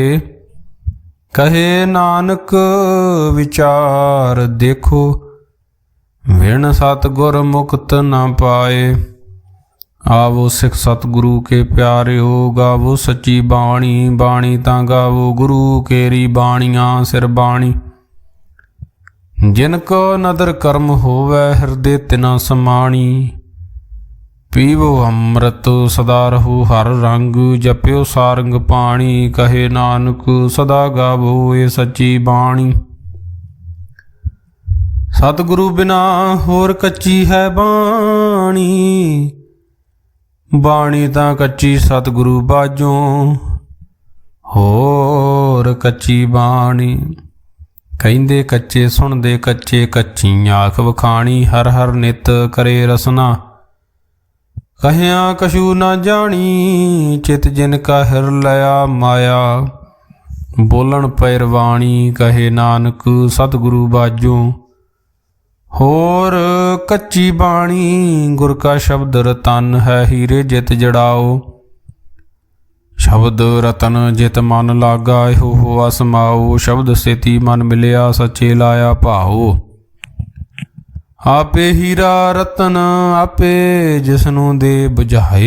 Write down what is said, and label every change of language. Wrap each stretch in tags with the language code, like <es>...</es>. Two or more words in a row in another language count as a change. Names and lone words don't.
<pa>ਕਹੇ ਨਾਨਕ ਵਿਚਾਰ ਦੇਖੋ, ਵਿਣ ਸਤਿਗੁਰ ਮੁਕਤਿ ਨ ਪਾਏ। ਆਵੋ ਸਿਖ ਸਤਿਗੁਰੂ ਕੇ ਪਿਆਰਿਓ, ਗਾਵੋ ਸੱਚੀ ਬਾਣੀ। ਬਾਣੀ ਤਾਂ ਗਾਵੋ ਗੁਰੂ ਕੇਰੀ, ਬਾਣੀਆਂ ਸਿਰ ਬਾਣੀ। ਜਿਨ ਕਉ ਨਦਰਿ ਕਰਮ ਹੋਵੈ, ਹਿਰਦੈ ਤਿਨਾ ਸਮਾਣੀ। ਪੀਵੋ ਅੰਮ੍ਰਿਤ ਸਦਾ ਰਹੋ ਹਰਿ ਰੰਗ, ਜਪਿਓ ਸਾਰੰਗ ਪਾਣੀ। ਕਹੇ ਨਾਨਕ ਸਦਾ ਗਾਵੋ ਏ ਸੱਚੀ ਬਾਣੀ। ਸਤਿਗੁਰੂ ਬਿਨਾ ਹੋਰ ਕੱਚੀ ਹੈ ਬਾਣੀ, ਬਾਣੀ ਤਾਂ ਕੱਚੀ ਸਤਿਗੁਰੂ ਬਾਝੋਂ, ਹੋਰ ਕੱਚੀ ਬਾਣੀ। ਕਹਿੰਦੇ ਕੱਚੇ ਸੁਣਦੇ ਕੱਚੇ, ਕੱਚੀ ਆਖ ਵਖਾਣੀ। ਹਰਿ ਹਰਿ ਨਿਤ ਕਰੇ ਰਸਨਾ, ਕਹਿਆ ਕਛੁ ਨ ਜਾਣੀ। ਚਿਤ ਜਿਨ ਕਾ ਹਿਰ ਲਇਆ ਮਾਇਆ, ਬੋਲਨ ਪੈਰਵਾਣੀ। ਕਹੇ ਨਾਨਕ ਸਤਿਗੁਰੂ ਬਾਝੋਂ, ਹੋਰ ਕੱਚੀ ਬਾਣੀ। ਗੁਰ ਕਾ ਸ਼ਬਦ ਰਤਨ ਹੈ, ਹੀਰੇ ਜਿਤ ਜੜਾਓ। ਸ਼ਬਦ ਰਤਨ ਜਿਤ ਮਨ ਲਾਗਾ, ਹੋ ਹੋਆ ਸਮਾਓ। ਸ਼ਬਦ ਸੇਤੀ ਮਨ ਮਿਲਿਆ, ਸੱਚੇ ਲਾਇਆ ਭਾਓ। ਆਪੇ ਹੀਰਾ ਰਤਨ ਆਪੇ, ਜਿਸ ਨੂੰ ਦੇ ਬੁਝਾਏ।</pa>